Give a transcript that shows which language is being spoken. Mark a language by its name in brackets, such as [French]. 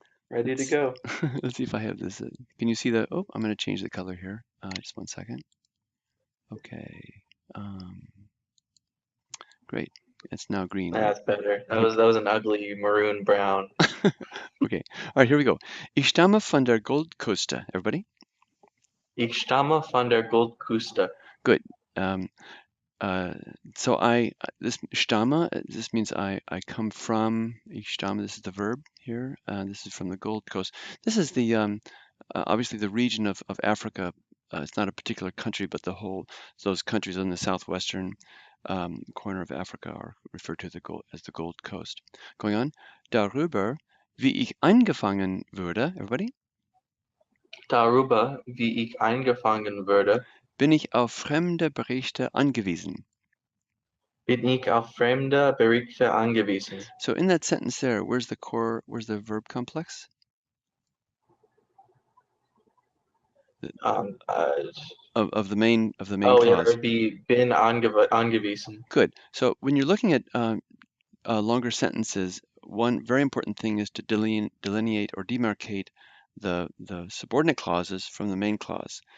[English] Ready to go. Let's see if I have this. Can you see the, oh, I'm going to change the color here. Just 1 second. Okay. Great. It's now green. That's better. That was an ugly maroon brown. Okay. All right, here we go. [German] Ich stamme von der Goldküste. [English] Everybody? [German] Ich stamme von der Goldküste. [English] Good. So this stamme, this means I come from. [German] Ich stamme, [English] this is the verb here. This is from the Gold Coast. This is the obviously the region of Africa. It's not a particular country, but those countries in the southwestern corner of Africa are referred to as the Gold Coast. Going on. [German] Darüber, wie ich eingefangen würde, [English] everybody? [German] Darüber, wie ich eingefangen würde, Bin ich auf fremde Berichte angewiesen. bin ich auf fremde Berichte angewiesen. [English] So in that sentence there, where's the verb complex? Of the main clause. Yeah, it would be bin angewiesen. Good. So when you're looking at longer sentences, one very important thing is to delineate or demarcate the subordinate clauses from the main clause.